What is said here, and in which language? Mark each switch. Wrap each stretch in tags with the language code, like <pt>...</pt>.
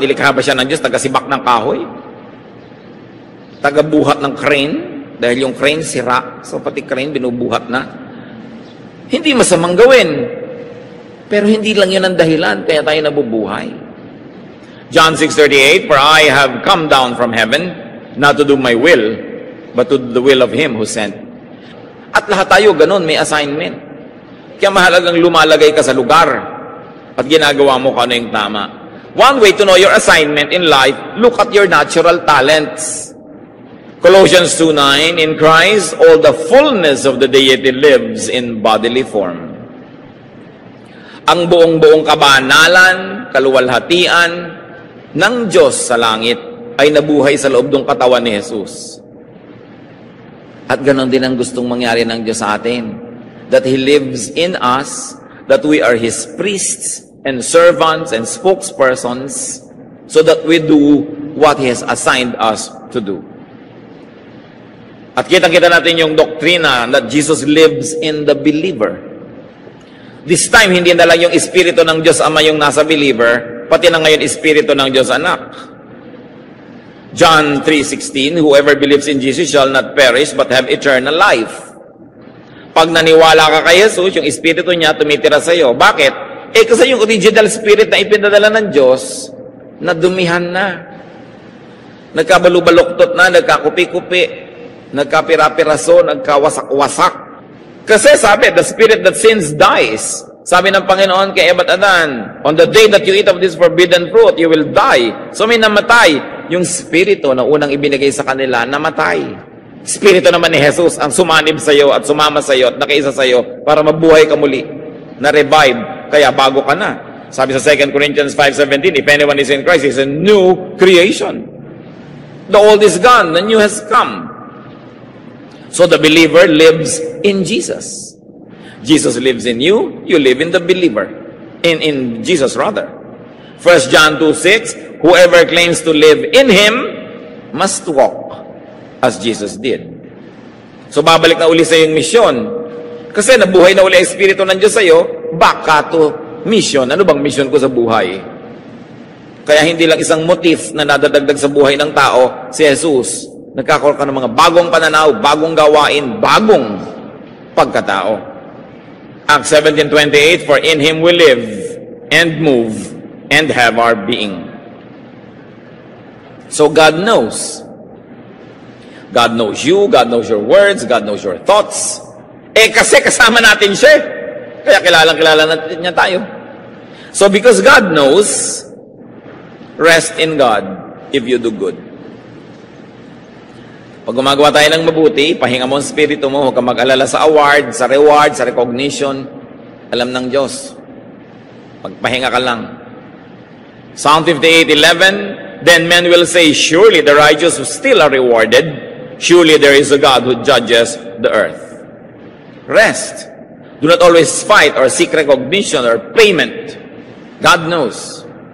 <tl>Nilikha ba siya ng Diyos? Taga-sibak ng kahoy? Taga-buhat ng crane? Dahil yung crane sira. So, pati crane binubuhat na. Hindi masamang gawin. Pero hindi lang yun ang dahilan kaya tayo nabubuhay.</tl> <en>John 6:38, for I have come down from heaven, not to do my will, but to do the will of Him who sent.</en> <tl>At lahat tayo ganun, may assignment. Kaya mahalagang lumalagay ka sa lugar at ginagawa mo kung ano yung tama.</tl> <en>One way to know your assignment in life, look at your natural talents. Colossians 2:9, in Christ, all the fullness of the deity lives in bodily form.</en> <tl>Ang buong-buong kabanalan, kaluwalhatian ng Diyos sa langit ay nabuhay sa loob ng katawan ni Jesus. At ganon din ang gustong mangyari ng Diyos sa atin.</tl> <en>That He lives in us, that we are His priests and servants and spokespersons, so that we do what He has assigned us to do.</en> <tl>At kitang-kita natin yung doktrina</tl> <en>that Jesus lives in the believer. This time,</en> <tl>hindi na lang yung Espiritu ng Diyos Ama yung nasa believer, pati na ngayon Espiritu ng Diyos Anak.</tl> <en>John 3:16, whoever believes in Jesus shall not perish but have eternal life.</en> <tl>Pag naniwala ka kay Jesus, yung Espiritu niya tumitira sa iyo. Bakit? Kasi yung original spirit na ipinadala ng Diyos, nadumihan na. Nagkabalubaluktot na, nagkakupi-kupi, nagkapira-piraso, nagkawasak-wasak. Kasi sabi,</tl> <en>the spirit that sins dies.</en> <tl>Sabi ng Panginoon kay Eva at Adan,</tl> <en>on the day that you eat of this forbidden fruit, you will die.</en> <tl>So may namatay. Yung spirito na unang ibinigay sa kanila, namatay. Espiritu naman ni Jesus ang sumanib sa iyo at sumama sa iyo at nakiisa sa iyo para mabuhay ka muli, na-revive, kaya bago ka na. Sabi sa</tl> <en>2 Corinthians 5:17, if anyone is in Christ, he's a new creation. The old is gone, the new has come. So the believer lives in Jesus. Jesus lives in you, you live in the believer. In Jesus rather. 1 John 2:6, whoever claims to live in Him must walk as Jesus did.</en> <tl>So babalik na uli sa iyong misyon. Kasi nabuhay na uli ang Espiritu ng Diyos sa iyo, back ka to mission. Ano bang mission ko sa buhay? Kaya hindi lang isang motif na nadadagdag sa buhay ng tao, si Jesus. Nagkakaroon ka ng mga bagong pananaw, bagong gawain, bagong pagkatao.</tl> <en>Acts 17:28, for in Him we live and move and have our being. So God knows. God knows you, God knows your words, God knows your thoughts.</en> <tl>Kasi kasama natin siya. Kaya kilala natin niya tayo.</tl> <en>So because God knows, rest in God if you do good.</en> <tl>Pag gumagawa tayo ng mabuti, pahinga mo ang spirito mo, huwag ka mag-alala sa award, sa reward, sa recognition. Alam ng Diyos. Pagpahinga ka lang.</tl> <en>Psalm 58:11, then men will say, surely the righteous still are rewarded. Surely there is a God who judges the earth. Rest. Do not always fight or seek recognition or payment. God knows.</en>